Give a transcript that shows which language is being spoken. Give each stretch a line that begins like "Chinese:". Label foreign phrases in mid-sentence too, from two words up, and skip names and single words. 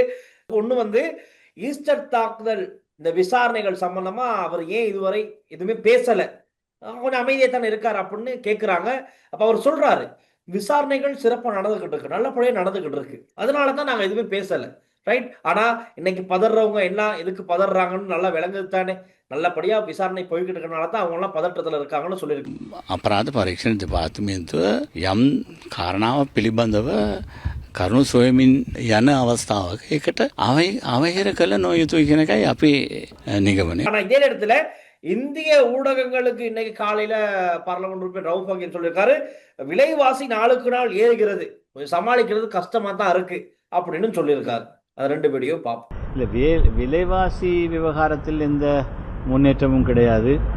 Tamil: ஒண்ணு வந்து ஈஸ்டர் தாக்குதல் இந்த விசாரணைகள் சம்பந்தமா அவர் ஏன் இதுவரை எதுவுமே பேசல, கொஞ்சம் அமைதியா தானே இருக்காரு அப்படின்னு கேட்கிறாங்க. அப்ப அவர் சொல்றாரு, விசாரணைகள் சிறப்பா நடந்துகிட்டு இருக்கு, நல்லபடியா நடந்துகிட்டு இருக்கு, அதனாலதான் நாங்க எதுவுமே பேசல. ரைட். ஆனா இன்னைக்கு பதறவங்க எல்லாம் எதுக்கு பதறாங்கன்னு நல்லா விளங்குது தானே. நல்லபடியா விசாரணை போய்கிட்டு இருக்கனால தான் அவங்க எல்லாம் பதற்றத்துல இருக்காங்கன்னு சொல்லியிருக்கு.
Sinhala: අපරාධ පරීක්ෂණ දෙපාර්තමේන්තුව යම් කාරණාවක් පිළිබඳව කරුණු සොයමින් යන අවස්ථාවක ඒකට අවහිර කළ නොයුතුයි කියන එකයි අපේ නිගමනය.
Tamil: ஆனா இதே நேரத்துல இந்திய ஊடகங்களுக்கு இன்னைக்கு காலையில பார்லிமெண்ட் உறுப்பினர் ரவுஃப் ஹக்கீம் சொல்லியிருக்காரு, விலைவாசி நாளுக்கு நாள் ஏறுகிறது, சமாளிக்கிறது கஷ்டமா தான் இருக்கு அப்படின்னு சொல்லியிருக்காரு. அது 2 வீடியோ பார்ப்போம். இல்லை, விலைவாசி விவகாரத்தில் எந்த முன்னேற்றமும் கிடையாது.